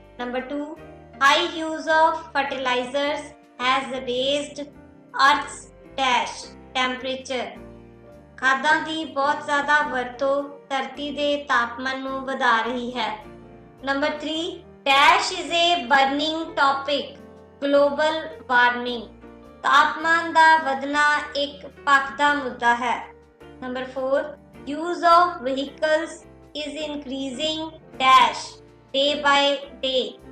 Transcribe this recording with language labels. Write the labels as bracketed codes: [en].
[en] Number 2 high use of fertilizers has raised Earth's dash temperature. [pa] ਖਾਦਾਂ ਦੀ ਬਹੁਤ ਜ਼ਿਆਦਾ ਵਰਤੋਂ ਧਰਤੀ ਦੇ ਤਾਪਮਾਨ ਨੂੰ ਵਧਾ ਰਹੀ ਹੈ। [en] Number 3 dash is a burning topic. Global warming. [pa] ਤਾਪਮਾਨ ਦਾ ਵਧਣਾ ਇੱਕ ਭਖਦਾ ਮੁੱਦਾ ਹੈ। [en] Number 4 use of vehicles is increasing dash day by day.